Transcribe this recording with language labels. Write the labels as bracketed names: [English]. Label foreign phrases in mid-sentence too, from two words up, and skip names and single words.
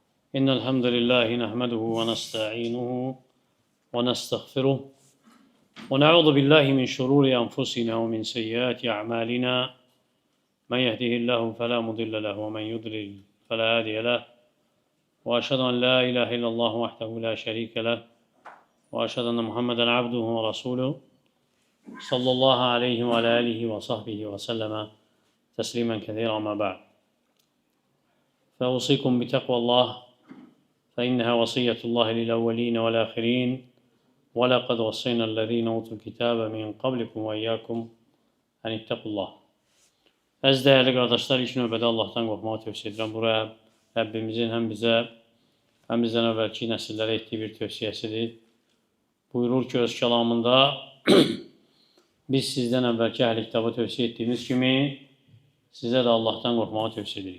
[Arabic] إن الحمد لله نحمده ونستعينه ونستغفره ونعوذ بالله من شرور أنفسنا ومن سيئات أعمالنا من يهده الله فلا مضل له ومن يضلل فلا هادي له وأشهد أن لا إله إلا الله وحده لا شريك له وأشهد أن محمدا عبده ورسوله صلى الله عليه وعلى آله وصحبه وسلم تسليما كثيرا ما بعد فأوصيكم بتقوى الله فإنها وصية الله للأولين والآخرين ولقد وصينا الذين أوتوا الكتاب من قبلكم وإياكم أن اتقوا الله. [Azerbaijani] Əziz [Turkish] değerli kardeşler, [Azerbaijani] ilk növbədə Allah'tan qorxmağı tövsiyə edirəm. Buraya Rəbbimizin həm bizdən əvvəlki nəsillərə etdiyi bir tövsiyəsidir. Buyurur ki, öz kəlamında biz sizdən əvvəlki əhl-i kitabı tövsiyə etdiyimiz kimi sizə də Allah'tan qorxmağı tövsiyə edirik.